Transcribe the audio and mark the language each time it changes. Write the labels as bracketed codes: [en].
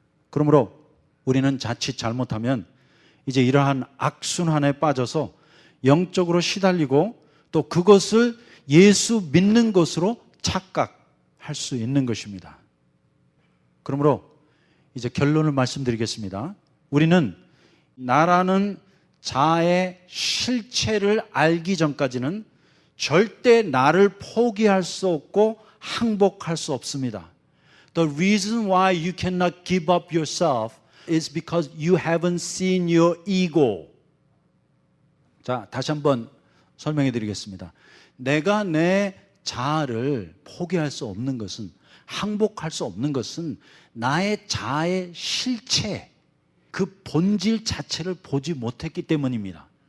[ko] 그러므로 우리는 자칫 잘못하면 이제 이러한 악순환에 빠져서 영적으로 시달리고 또 그것을 예수 믿는 것으로 착각할 수 있는 것입니다. 그러므로 이제 결론을 말씀드리겠습니다. 우리는 나라는 자아의 실체를 알기 전까지는 절대 나를 포기할 수 없고 항복할 수 없습니다. [en] The reason why you cannot give up yourself is because you haven't seen your ego. [ko] 자, 다시 한번 설명해 드리겠습니다. 내가 내 자아를 포기할 수 없는 것은, 항복할 수 없는 것은 나의 자아의 실체, 그 본질 자체를 보지 못했기 때문입니다.